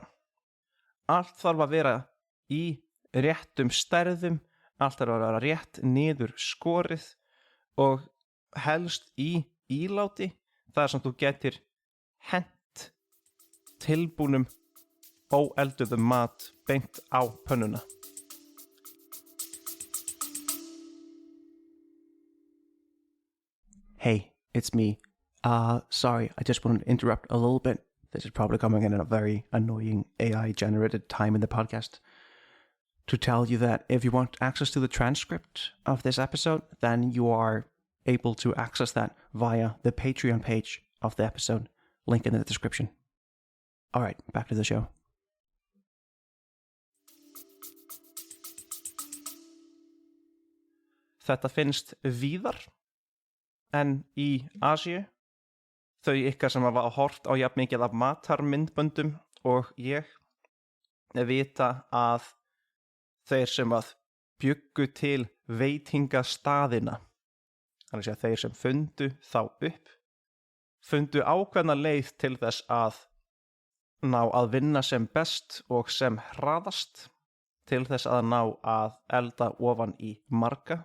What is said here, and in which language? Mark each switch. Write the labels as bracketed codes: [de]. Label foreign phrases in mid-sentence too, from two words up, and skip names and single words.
[is] Allt þarf að vera í réttum stærðum, allt þarf að vera rétt niður skorið og helst í íláti, þar sem þú getur hent tilbúnum óelduðum mat beint á pönnuna. [en] Hey, it's me. Sorry, I just want to interrupt a little bit. This is probably coming in at a very annoying AI-generated time in the podcast. To tell you that if you want access to the transcript of this episode, then you are able to access that via the Patreon page of the episode. Link in the description. All right, back to the show. [is] Þetta finnst víðar en í Asíu. Þau ykkar sem hafa hort á jafn mikið af matarmyndböndum og ég vita að þeir sem að bjuggu til veitingastaðina, þannig að segja þeir sem fundu þá upp, fundu ákveðna leið til þess að ná að vinna sem best og sem hraðast, til þess að ná að elda ofan í marga.